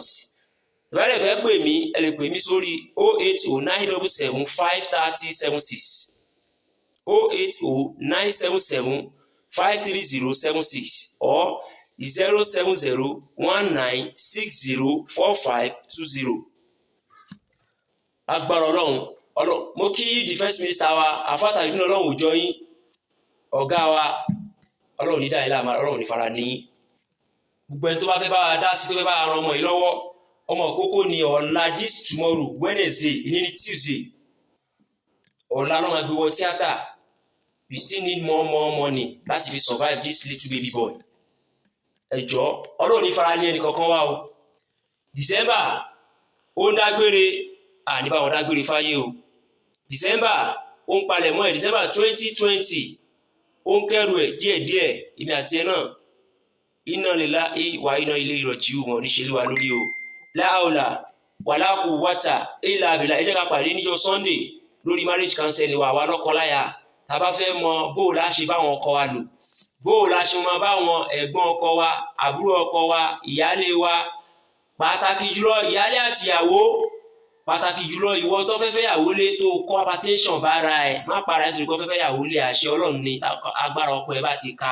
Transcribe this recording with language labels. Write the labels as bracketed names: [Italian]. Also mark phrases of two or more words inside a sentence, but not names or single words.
[Yoruba] Ìbálẹ̀ fẹ́ pè mí ẹ lè pè mí sórí 08097753076 08097753076 or 07019604520. Agbára Ọlọ́run mo kí [English] defence minister [Yoruba] wa àfàtà ìdúná Ọlọ́run òjọ yín ọ̀gá wa Ọlọ́run ní dáìlà Ọlọ́run ní fara ní gbogbo ẹni tó bá fẹ́ bá wa dá sí tó fẹ́ bá ran ọmọ yìí lọ́wọ́ ọmọ kókó ni ọ̀la [English] this tomorrow Wednesday [Yoruba] ìní ní Tuesday ọ̀la ló máa gbé wọ tíátà. [English] We still need more money [Yoruba] láti fi [English] survive this little baby boy. [Yoruba] Ẹ jọ̀ọ́ Ọlọ́run ní fara ní ẹnì kankan wá o. December ó ń dágbére àní bá wọn dágbére fáyé o. December ó ń palẹ̀ mọ́ ẹ̀ December 2020 ó ń kẹ́rù ẹ̀ díẹ̀díẹ̀ èmi àti ẹ náà [Arabic] إنا لله وإنا إليه راجعون [Yoruba] wọn ní ṣe lé wa lórí o. [Arabic] لا حول ولا قوة إلا بالله. [Yoruba] Ẹ jẹ́ ká pàdé níjọ́ Sunday lórí [English] marriage counseling [Yoruba] wa lọ́kọláya. Tá bá fẹ́ mọ bó la ṣe bá wọn ọkọ wa lò, bó la ṣe máa bá wọn ẹ̀gbọ́n ọkọ wa, àbúrò ọkọ wa, ìyálé wa, pàtàkì jùlọ ìyálé àti ìyàwó, pàtàkì jùlọ ìwọ tó fẹ́ fẹ́ yàwó lé tó kọ́ hypertension bára ẹ̀ má para ẹ̀ torí kó fẹ́ fẹ́ yàwó lé àṣẹ Ọlọ́run ní agbára ọkọ ẹ̀ bá ti ka.